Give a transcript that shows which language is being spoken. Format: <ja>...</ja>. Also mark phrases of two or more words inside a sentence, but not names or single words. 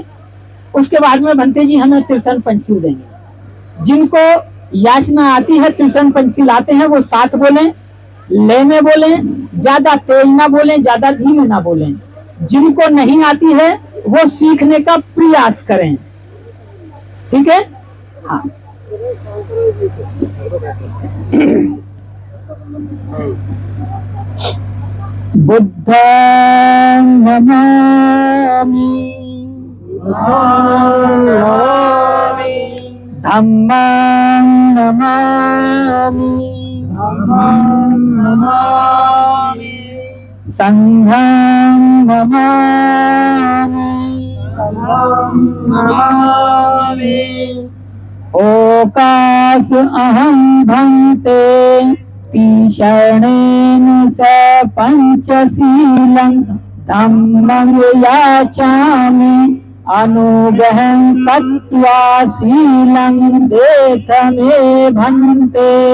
<hi>उसके बाद में भंते जी हमें त्रिशरण पंचशील देंगे। जिनको याचना आती है त्रिशरण पंचशील आते हैं वो साथ बोलें, ले में बोलें, ज्यादा तेज ना बोलें, ज्यादा धीमे ना बोलें। जिनको नहीं आती है वो सीखने का प्रयास करें, ठीक है?</hi> <pi>हाँ। बुद्धं नमामि, धम्मं नमामि, संघं नमामि, ओकास अहं भन्ते तीशरणेन स पंचशीलं धम्मं याचामि अनुग्रहं कृत्वा शीलं देथ मे भन्ते।</pi>